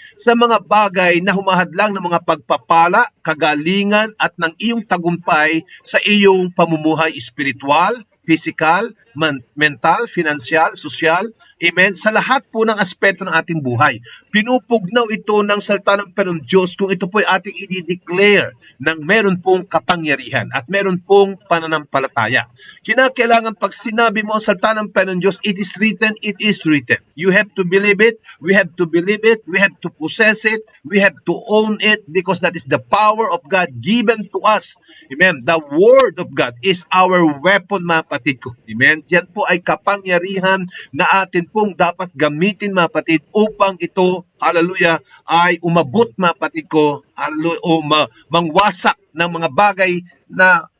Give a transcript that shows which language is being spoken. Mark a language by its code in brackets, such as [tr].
[tl] Sa mga bagay na humahadlang ng mga pagpapala, kagalingan at ng iyong tagumpay sa iyong pamumuhay espiritual, physical, mental, financial, social, amen, sa lahat po ng aspeto ng ating buhay. Pinupugnaw ito ng salita ng Panginoon Diyos kung ito po ay ating i-declare ng meron pong kapangyarihan at meron pong pananampalataya. Kinakailangan pag sinabi mo ang salita ng Panginoon Diyos, [en] it is written, it is written. You have to believe it, we have to believe it, we have to possess it, we have to own it because that is the power of God given to us. Amen. The Word of God is our weapon, [tl] mga kapatid ko. [en] Amen. [tl] Yan po ay kapangyarihan na atin pong dapat gamitin, mga kapatid, upang ito, hallelujah, ay umabot, mga kapatid ko, hallelujah, o mangwasak ng mga bagay na